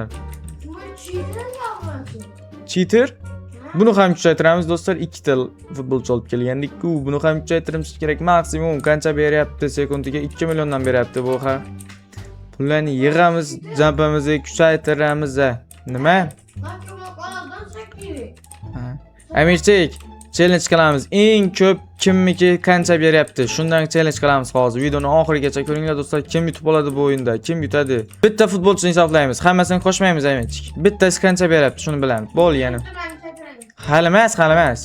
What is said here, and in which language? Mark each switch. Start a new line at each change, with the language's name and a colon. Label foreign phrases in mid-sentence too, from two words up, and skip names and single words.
Turkish: Bu cheater yapmasın. Cheater?
Uzbek: Buni ham kuchaytiramiz do'stlar. 2 ta futbolchi olib kelgandik-ku. Buni ham kuchaytirimiz kerak. Maksimum qancha beryapti sekundiga? 2 milliondan beryapti bu ha. Pullarni yig'amiz, jampamizni kuchaytiramiz. Nima?
Turkish: Kanka bu kanadan çekti.
Uzbek: Amirchik, challenge qilamiz. Eng ko'p kimniki qancha beryapti? Shundan challenge qilamiz hozir. Videoni oxirigacha ko'ringlar do'stlar. Kim yutib oladi bu o'yinda? Kim yutadi? Bitta futbolchini hisoblaymiz. Hammasini qo'shmaymiz Amirchik. Bittasi qancha beryapti, shuni bilamiz. Bo'l yana. Hali emas.